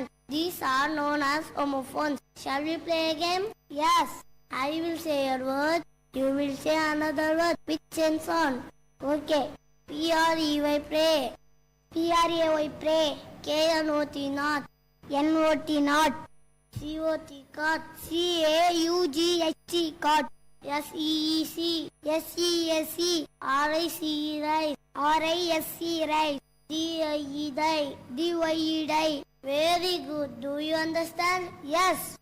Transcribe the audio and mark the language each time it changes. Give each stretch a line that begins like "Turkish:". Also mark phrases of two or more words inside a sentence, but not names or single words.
English: These are known as homophones. Shall we play a game? Yes. I will say a word. You will say another word with sense on. Okay. P-R-E-Y pray. P-R-A-Y pray. K-N-O-T not. N-O-T not. C-O-T cot. C-A-U-G-H-T cot. S-E-E-C. S-E-S-E. R-I-C-E rice. R-I-S-E rice. D-I-E die. D-Y-E die. Very good. Do you understand? Yes.